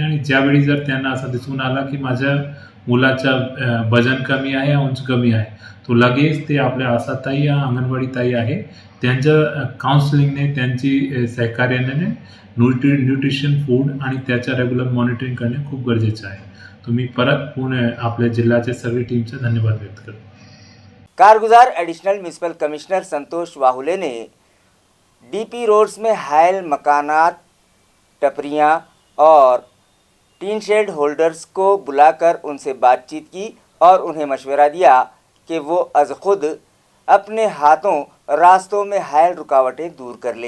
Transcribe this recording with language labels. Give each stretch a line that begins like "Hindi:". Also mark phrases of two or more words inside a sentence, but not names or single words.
Marathi: आणि ज्यावेळी जर त्यांना असं दिसून आला की माझ्या मुलाचं वजन कमी आहे या उंची कमी आहे तो लगेच ते आपल्या आशाताई या अंगणवाडी ताई आहे त्यांच्या काउन्सिलिंगने, त्यांची सहकार्याने
English: nutrition food
Marathi: आणि त्याच्या
English: regular monitoring
Marathi: करणे खूप गरजेचं आहे. तुम्ही परत पुणे आपल्या जिल्ह्याचे सगळी टीमचे धन्यवाद व्यक्त करतो.
Urdu: کارگزار
English: additional municipal commissioner
Urdu: سنتوش واہولے نے
English: DP roads
Urdu: میں حائل مکانات، ٹپریاں اور
English: tin shed holders
Urdu: کو بلا کر ان سے بات چیت کی اور انہیں مشورہ دیا کہ وہ از خود اپنے ہاتھوں راستوں میں حائل رکاوٹیں دور کر لے۔